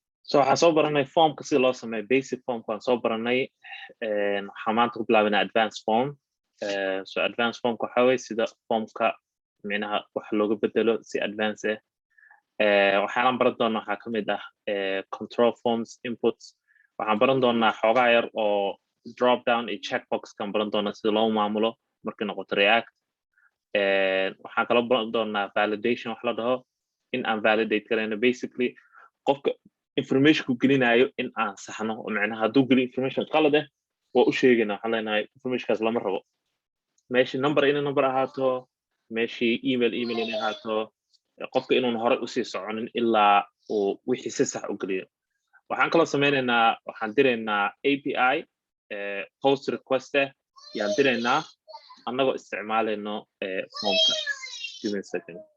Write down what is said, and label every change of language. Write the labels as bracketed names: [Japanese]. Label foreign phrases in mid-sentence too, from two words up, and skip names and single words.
[Somali] So waxaan soo baranay formka sida loo sameeyo basic formka waan soo baranay waxaan maanta ku bilaabinaa advanced form. So advanced formka waxaa weeye sida formka micnaha wax looga bedelo si advance waxaan baran doonaa waxaa ka mid ah [English] control forms inputs. [Somali] waxaan baran doonaa xoogaa yar oo [English] drop down [Somali] iyo checkbox kan baran doonaa sida loo maamulo markay noqoto react. waxaan kala baran doonaa validation wax la dhaho in aan validate garayno basically qofka information ku gelinayo in aan saxno oo macnaha hadduu geliyo information qalad ah waa u sheegaynaa waxaan leenahay informationkaas lama rabo meeshii number inay number ahaato meeshii email inay ahaato qofka inuun hore usii soconin ilaa uu wixii si sax u geliyo. waxaan kaloo sameynaynaa waxaan diraynaa [English] API post request [Somali] yaan diraynaa annagoo isticmaalayno formka. [English] Give me a second.